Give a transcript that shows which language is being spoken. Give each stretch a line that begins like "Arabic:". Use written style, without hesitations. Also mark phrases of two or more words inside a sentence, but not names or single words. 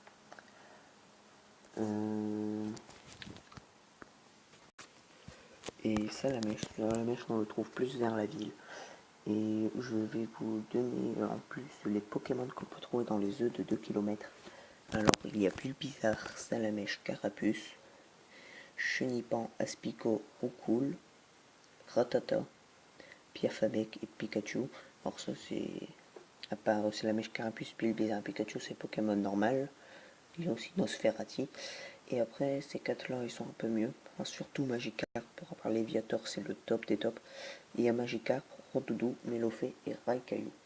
French: Et Salamèche, on le trouve plus vers la ville. Et je vais vous donner en plus les Pokémon qu'on peut trouver dans les œufs de 2 km. Alors il y a Bulbizarre, Salamèche, Carapuce, Chenipan, Aspico, Roucoule, Rattata, Piafabec et Pikachu. Alors ça c'est... à part Salamèche, Carapuce, Bulbizarre et Pikachu, c'est Pokémon normal. Il y a aussi Nosferati. Et après, ces quatre-là, ils sont un peu mieux. Enfin, surtout Magikarp. Pour parler Léviator, c'est le top des tops. Il y a Magikarp, Rondoudou, Melofée et Raikaiu.